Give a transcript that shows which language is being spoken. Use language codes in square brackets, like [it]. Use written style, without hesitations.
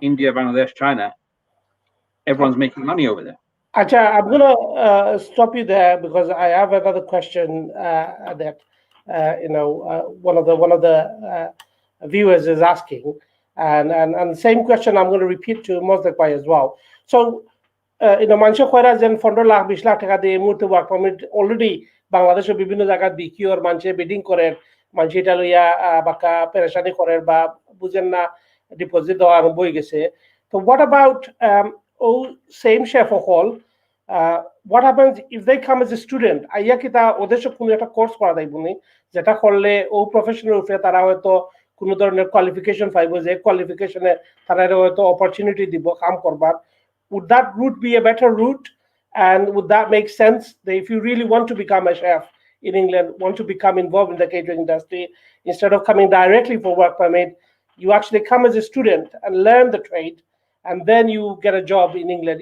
[en] India, Bangladesh, China, everyone's making money over there. Acha, I'm gonna stop you there because I have another question that one of the viewers is asking, and same question I'm going to repeat to Mosdek Bhai as well. [bn] So, মানুষে কয়রা যেন 15 লাখ 20 লাখ টাকা দিয়ে এই মুহূর্তে work permit already বাংলাদেশের বিভিন্ন জায়গায় বিকিওর মানুষে বিডিং করেন মানুষ এটা লইয়া বাক্কা পেরেশানি করেন বা বুঝেন না ডিপোজিট দেওয়া আরম্ভ হয়ে গেছে তো [en] What about same chef hall, what happens if they come as a student? [bn] আইয়া কি তা ওদের সব কোনো একটা কোর্স করা যাইব নি যেটা করলে ও প্রফেশনাল উপরে তারা হয়তো কোনো ধরনের কোয়ালিফিকেশন পাইব যে কোয়ালিফিকেশনে তারা হয়তো অপরচুনিটি দিব কাম করবার? [en] Would that route be a better route, and would that make sense that if you really want to become a chef in England, want to become involved in the catering industry, instead of coming directly for work permit, you actually come as a student and learn the trade, and then you get a job in England?